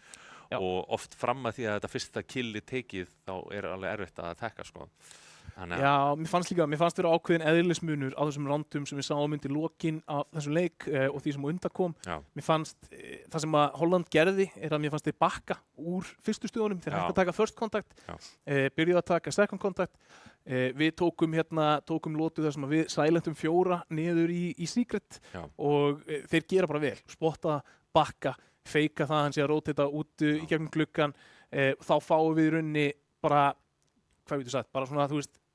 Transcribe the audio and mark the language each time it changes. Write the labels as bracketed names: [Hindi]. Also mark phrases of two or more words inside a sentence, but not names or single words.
[Icelandic] Og oft fram að því að þetta fyrsta killi tekið þá er alveg erfitt að tekka, sko. Já, mér fannst vera ákveðin eðlismunur á þessum rándum sem við sáum undir lokin af þessum leik og því sem á undan kom. Mér fannst, það sem að Holland gerði er að mér fannst þeir bakka úr fyrstu stöðunum, þeir hægt að taka [English] first contact, [Icelandic] byrjuðu að taka [English] second contact, [Icelandic] við tókum lotu þar sem að við silentum 4 niður í secret og þeir gera bara vel, spotta, bakka, feika það hann sé að rótita út í gegnum gluggan, þá fáum við í rauninni bara, hvað við sagt, bara svona, þú veist,